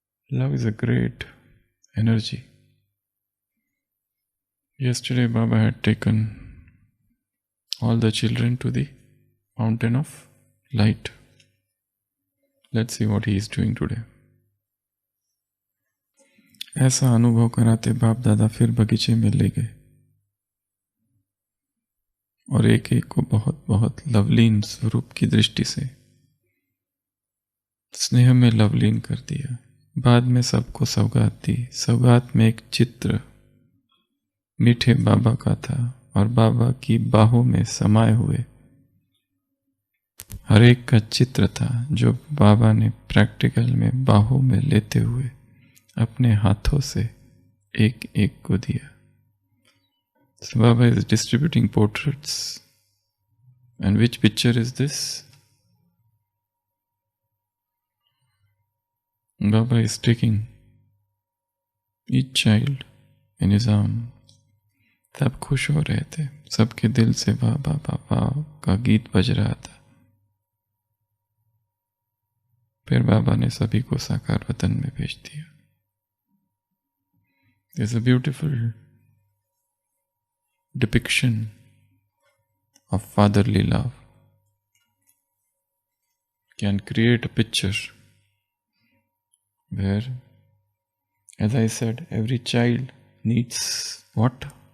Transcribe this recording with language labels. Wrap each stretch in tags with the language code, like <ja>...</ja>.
<en>Love is a great energy. Yesterday, Baba had taken all the children to the mountain of light. Let's see what he is doing today.</en> <hi>ऐसा अनुभव कराते बाप दादा फिर बगीचे में ले गए और एक एक को बहुत बहुत लवलीन स्वरूप की दृष्टि से स्नेह में लवलीन कर दिया। बाद में सबको सौगात दी। सौगात में एक चित्र मीठे बाबा का था और बाबा की बाहों में समाये हुए हर एक का चित्र था जो बाबा ने प्रैक्टिकल में बाहों में लेते हुए अपने हाथों से एक एक को दिया।</hi> <en>So Baba is distributing portraits. And which picture is this? Baba is taking each child in his arm.</en> <hi>सब खुश हो रहे थे, सबके दिल से वाह वाह वाह वाह का गीत बज रहा था। फिर बाबा ने सभी को साकार वतन में भेज दिया।</hi> <en>There's a beautiful depiction of fatherly love. Can create a picture where, as I said, every child needs what?</en>